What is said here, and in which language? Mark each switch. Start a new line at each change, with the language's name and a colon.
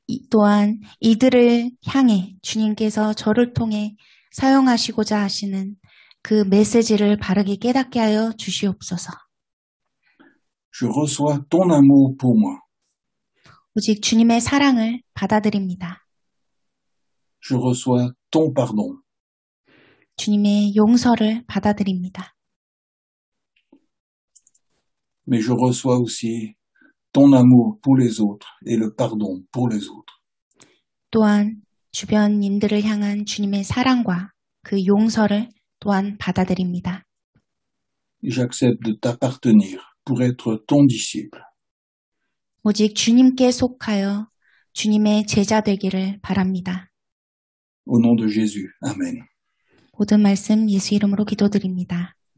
Korean: 또한 이들을 향해 주님께서 저를 통해 사용하시고자 하시는 그 메시지를 바르게 깨닫게 하여 주시옵소서.
French: Je reçois ton amour pour moi.
Korean: 오직 주님의 사랑을 받아들입니다.
French: Je reçois ton pardon.
Korean: 주님의 용서를 받아들입니다.
French: Mais je reçois aussi ton amour pour les autres et le pardon pour les autres.
Korean: 또한 주변인들을 향한 주님의 사랑과 그 용서를 또한 받아들입니다.
French: J'accepte de t'appartenir pour être ton disciple.
Korean: 오직 주님께 속하여 주님의 제자 되기를 바랍니다.
French: Au nom de Jésus. Amen.
Korean: 모든 말씀 예수 이름으로 기도드립니다.